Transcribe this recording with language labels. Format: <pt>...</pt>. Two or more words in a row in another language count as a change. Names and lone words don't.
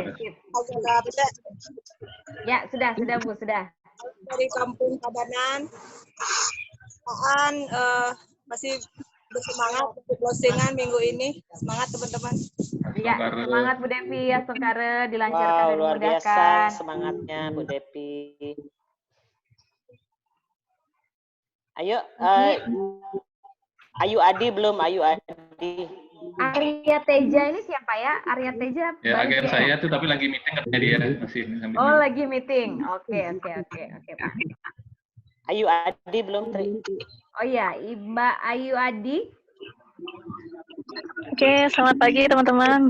<id>oke. Sip. Ya, sudah Bu, sudah. Dari Kampung Tabanan. Masih bersemangat untuk closingan minggu ini. Semangat teman-teman. Ya, semangat Bu Devi ya, Sengkare dilancarkan Wow, dan luar biasa dimudahkan. semangatnya Bu Devi. Ayo, Ayu Adi belum, Ayu Adi. Arya Teja ini siapa ya? Arya Teja. Ya, baru agen ya? saya tuh tapi lagi meeting katanya dia masih. Oh, lagi meeting. Oke, Pak. Ayu Adi belum, Tri. Oh iya, Mbak Ayu Adi. Oke, selamat pagi teman-teman.</id>